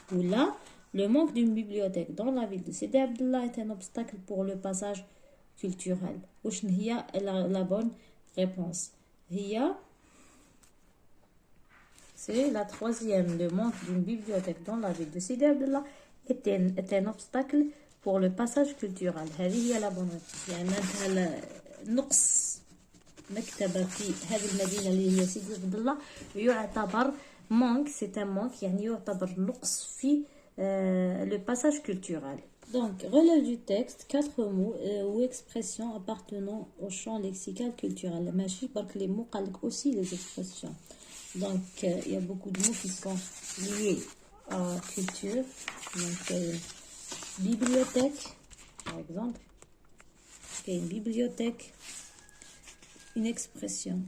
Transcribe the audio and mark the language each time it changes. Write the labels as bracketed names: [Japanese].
[French] Ou là, le manque d'une bibliothèque dans la ville de Sidi Abdallah est un obstacle pour le passage culturel. La bonne réponse. C'est la troisième. Le manque d'une bibliothèque dans la ville de Sidi Abdallah est un obstacle pour le passage culturel. [Arabic] هذه [French] la bonne réponse. [Arabic] يعني نقص مكتبة في هذه المدينة اللي هي سيدي عبد الله يعتبر [French] manque, c'est un manque, [Arabic] يعني يعتبر نقص في [French] le passage culturel. Donc, relève du texte 4 mots ou expressions appartenant au champ lexical culturel. [Arabic] ماشي برك [French] les mots [Arabic] قال لك [French] aussi les expressions. Donc, il y a beaucoup de mots qui sont liés à culture. Donc, bibliothèque, par exemple. Okay, une bibliothèque. une expression.